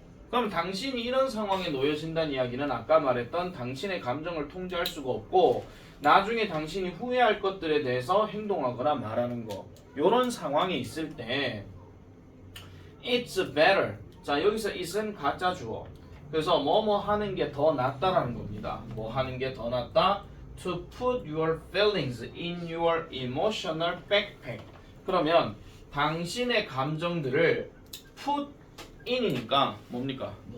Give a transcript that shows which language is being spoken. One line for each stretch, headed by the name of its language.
Korean: 그럼 당신이 이런 상황에 놓여진다는 이야기는 아까 말했던 당신의 감정을 통제할 수가 없고 나중에 당신이 후회할 것들에 대해서 행동하거나 말하는 거 이런 상황에 있을 때
English: It's better.
Korean: 자, 여기서 it은 가짜 주어. 그래서 뭐뭐 하는 게 더 낫다라는 겁니다. 뭐 하는 게 더 낫다?
English: To put your feelings in your emotional backpack.
Korean: 그러면 당신의 감정들을 put in이니까 뭡니까?